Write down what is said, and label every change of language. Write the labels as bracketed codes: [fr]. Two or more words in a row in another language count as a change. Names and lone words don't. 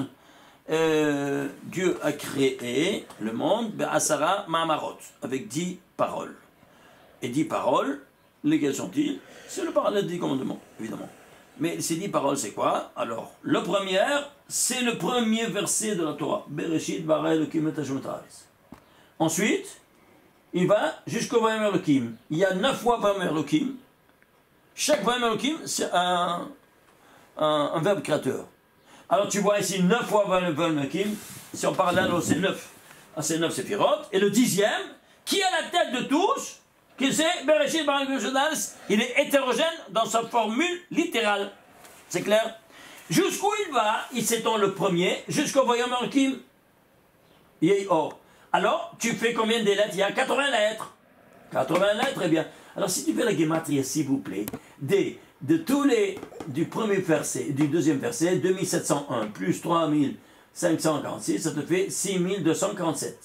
[fr] Dieu a créé le monde, [he] עשרה מאמרות, [fr] avec 10 paroles. Et 10 paroles, lesquelles sont-ils? C'est le parallèle des commandements, évidemment. Mais ces 10 paroles, c'est quoi? Alors, la première, c'est le premier verset de la Torah. [he] בראשית ברא אלוקים את השם את הארץ. [fr] Ensuite, il va jusqu'au [he] ויאמר אלוקים. [fr] Il y a 9 fois [he] ויאמר אלוקים. [fr] Chaque [he] ויאמר אלוקים, [fr] c'est un verbe créateur. Alors tu vois ici 9 fois [he] ויאמר אלוקים. [fr] Si on parle là, c'est 9. C'est 9 séphirotes. Et le 10e, qui a la tête de tous, qui c'est [he] בראשית ברא אלוקים את השם את הארץ, [fr] il est hétérogène dans sa formule littérale. C'est clair? Jusqu'où il va? Il s'étend le premier, jusqu'au [he] ויאמר אלוקים. [fr] Or. Alors, tu fais combien de lettres? Il y a 80 lettres. 80 lettres, eh bien. Alors, si tu fais la gematria, s'il vous plaît, du premier verset, du deuxième verset, 2701 plus 3000, 546, ça te fait 6247.